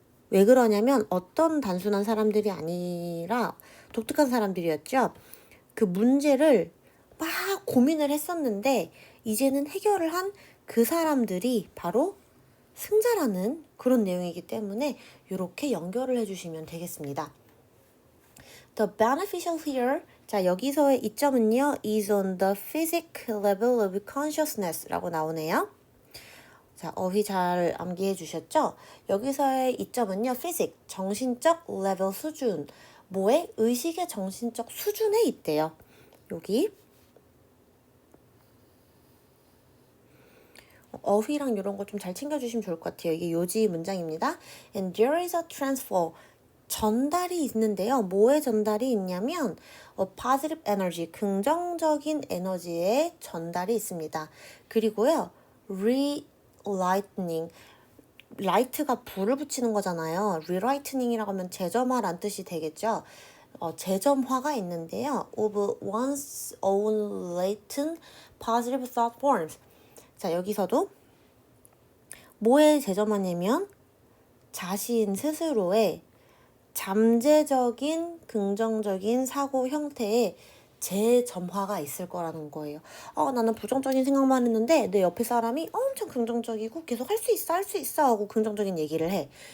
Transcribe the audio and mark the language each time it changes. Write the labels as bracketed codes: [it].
[ko] 왜 그러냐면 어떤 단순한 사람들이 아니라 독특한 사람들이었죠. 그 문제를 막 고민을 했었는데 이제는 해결을 한 그 사람들이 바로 승자라는 그런 내용이기 때문에 이렇게 연결을 해주시면 되겠습니다. [en] The beneficial here, [ko] 자 여기서의 이점은요, [en] is on the physical level of consciousness [ko] 라고 나오네요. 자, 어휘 잘 암기해 주셨죠? 여기서의 이점은요, physic, 정신적 level 수준, 뭐의? 의식의 정신적 수준에 있대요. 여기 어휘랑 이런 거 좀 잘 챙겨주시면 좋을 것 같아요. 이게 요지 문장입니다. [en] And there is a transfer, [ko] 전달이 있는데요. 뭐의 전달이 있냐면 positive energy, 긍정적인 에너지의 전달이 있습니다. 그리고요, relighting, 라이트가 불을 붙이는 거잖아요. relightening 이라고 하면 재점화란 뜻이 되겠죠. 재점화가 있는데요. [en] of one's own latent positive thought forms. [ko] 자, 여기서도 뭐에 재점화냐면 자신 스스로의 잠재적인 긍정적인 사고 형태의 재점화가 있을 거라는 거예요. 나는 부정적인 생각만 했는데 내 옆에 사람이 엄청 긍정적이고 계속 할 수 있어 하고 긍정적인 얘기를 해.